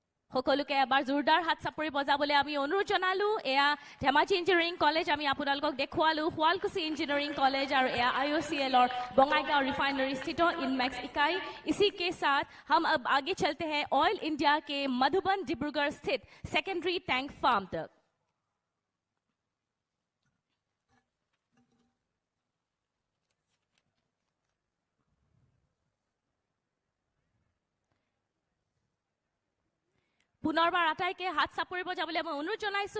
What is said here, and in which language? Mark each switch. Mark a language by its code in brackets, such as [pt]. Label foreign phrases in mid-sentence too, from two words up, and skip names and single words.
[as] সকলোকে এবাৰ জোৰদাৰ হাত চাপৰি বজাবলৈ আমি অনুৰোধ জনালো। এয়া ধেমাজি ইঞ্জিনিয়াৰিং কলেজ আমি আপোনালোকক দেখুৱালো, শুৱালকুছি ইঞ্জিনিয়াৰিং কলেজ আৰু এয়া IOCL [hi] और बंगाईगांव रिफाइनरी स्थित इनमैक्स इकाई। इसी के साथ हम अब आगे चलते हैं ऑयल इंडिया के मधुबन डिब्रूगढ़ स्थित सेकेंडरी टैंक फार्म तक। [as] পুনৰবাৰ আটাইকে হাত চাপৰি বজাবলৈ মই অনুৰোধ জনাইছোঁ।